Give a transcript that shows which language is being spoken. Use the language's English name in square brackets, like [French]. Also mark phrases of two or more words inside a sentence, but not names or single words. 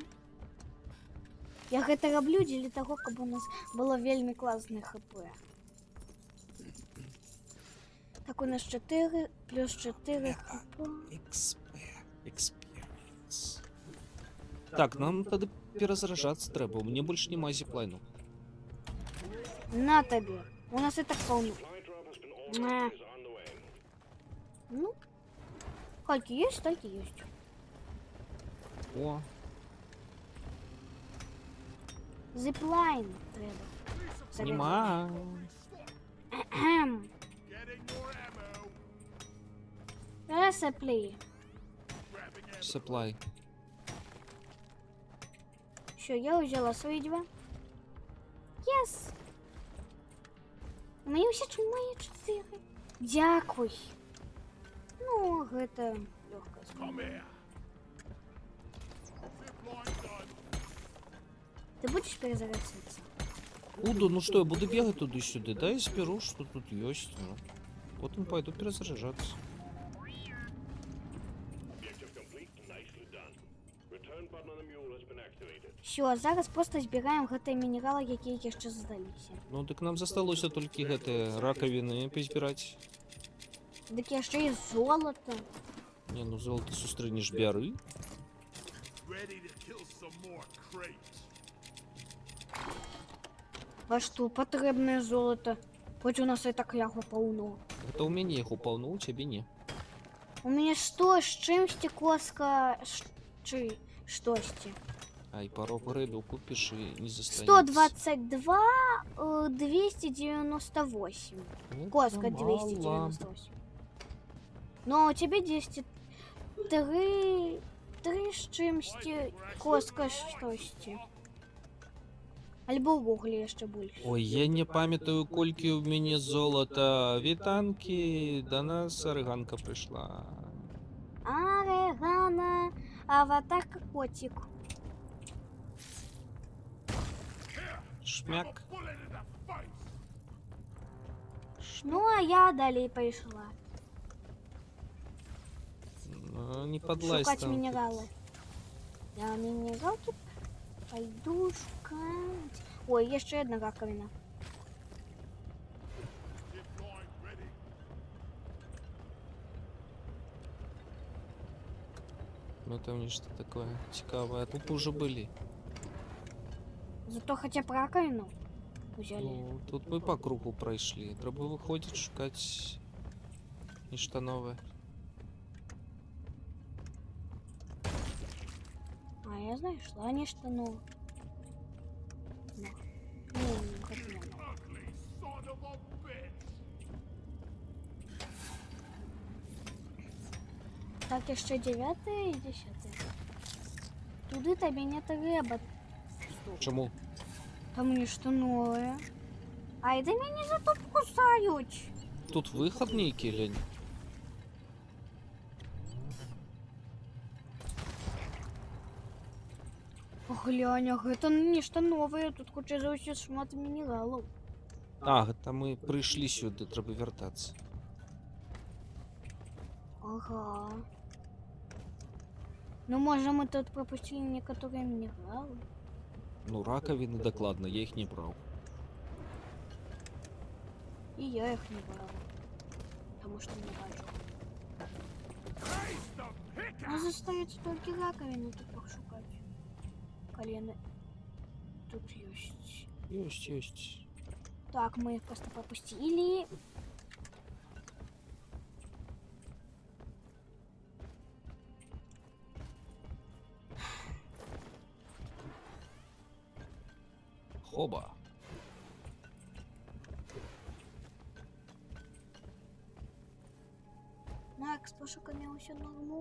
[Belarusian] Я гэта раблю дзеля таго, каб у нас было вельмі классное хп. Так у нас 4 плюс 4 хп. [English] Experience. [Belarusian] Так, нам тады перазаражацца трэба. Мне больше нема зіплайну. [Russian] На табе. У нас и так полно. На. Ну, сколько есть, столько есть. О, [Ukrainian] Зиплайн треба. нема. Кхем. [English] Getting more ammo. Ресеплі. Grab Supply. [Ukrainian] Що, я взяла свої 2. Єс! У мене ще має 4. [Belarusian] Дякуй. Ну, гэта легко. [English] Come here. Zipline done. [Russian] Ты будешь перезаряжаться? Буду, ну что, я буду бегать туда-сюда, да, и соберу, что тут есть. Ну. Потом пойду перезаряжаться. [English] Objective complete. Nicely done. Return button on the mule has been activated. [Ukrainian] Все, зараз просто збираємо [Belarusian] гэтыя мінералы, якія яшчэ здаліся. Ну, так нам засталося толькі гэтыя ракавіны пазбіраць. Дык яшчэ і золата. Не, ну золото сустрэнеш бяры. [English] Ready to kill some more crates. [Belarusian] А што, патрэбнае золата? Хоць у нас і так яго паўно. Гэта ў мяне іх упаўно, у цябе не. У мяне 100 з чымсьці коска чи штосьці. Ай, пару грэбів купіш і не застанецца. 122, 298. Ну, Коска мало. [Ukrainian] 298. Но у тебе 10. 3 з чимсьці коска штосьці. [Belarusian] Альбо ўвогуле яшчэ больш. Ой, я не памятаю, колькі ў мяне золата. Вітанкі, да нас арыганка прыйшла. [Russian] Арегана, аватарка котик. Шмяк. [English] Bullet in the face. [Belarusian] Ну, а я далей пайшла. [Russian] Ну, не подлазь [Belarusian] Шукаць там. мінералы. Я мінералки пойду шукаць. Ой, яшчэ одна раковина. [English] Zipline ready. [Ukrainian] Ну там нечто такое цікаве. [Russian] Тут уже были. Зато хотя б раковину взяли. [Ukrainian] Ну, тут мы по кругу пройшли. Треба виходить шукать нечто новое. [Belarusian] А я знайшла нешта нове. На. Ну, не хочу. [English] Ugly son of a bitch. [Belarusian] Так, яшчэ 9 і 10. Туди табе не трэба. Чому? Там нешта нове. Ай, да мяне за тут кусаюць. Тут выход нейкі, лень. Глянь, а гэта нешта новае. Тут хутчэй за ўсё шмат мінералаў. А, гэта мы прыйшлі сюды, трэба вяртацца. Ага. Ну, можа, [Russian] мы тут пропустили некоторые минералы. Ну, раковины докладно, я их не брал. И я их не брала. Потому что не бачу. [English] Raise the pick [Belarusian] А застаецца толькі раковины тут пошукать. [Russian] Колено тут есть. Есть. Так, мы их просто пропустили. Хоба. [Ukrainian] Так, з пошуками усе норму.